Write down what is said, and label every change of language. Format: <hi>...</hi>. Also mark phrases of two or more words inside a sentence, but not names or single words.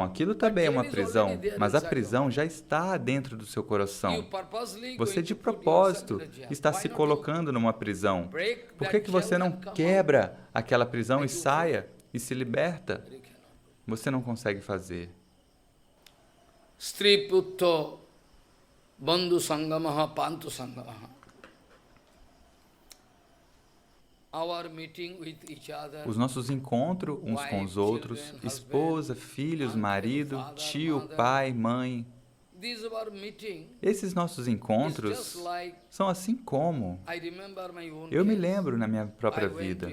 <pt>Aquilo também é uma prisão, mas a prisão já está dentro do seu coração. Você, de propósito, está se colocando numa prisão. Por que você não quebra aquela prisão e saia e se liberta? Você não consegue fazer.</pt> <sa>Stri putto bandhu sangamaha pantu sangamaha.</sa> <pt>Os nossos encontros uns com os outros, esposa, filhos, marido, tio, pai, mãe. Esses nossos encontros são assim como eu me lembro na minha própria vida.</pt>